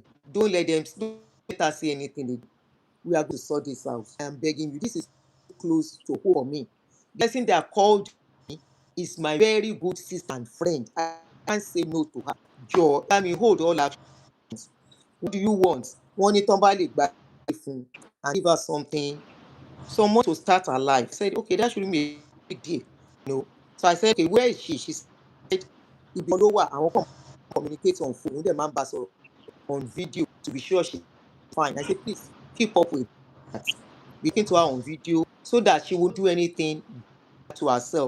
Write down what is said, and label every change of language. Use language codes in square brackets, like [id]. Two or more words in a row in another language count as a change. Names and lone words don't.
[en] Don't let her say anything again. We are going to sort this out. I am begging you. This is close to home for me. The person that called me is my very good sister and friend. I can't say no to her. Joe, Yami, hold all actions. What do you want? [yo] Wọ́n ní tán bá lè gba fún [en] and give her something, someone to start her life. I said, okay, that shouldn't be a big deal. So I said, okay, where is she? She said, [yo] ibi ló wà, àwọn kan [en] communicate on phone, dem [yo] máa ń bá sọ̀rọ̀ [en] on video to be sure she's fine. I said, please keep up with that. We came to her on video so that she won't do anything to herself.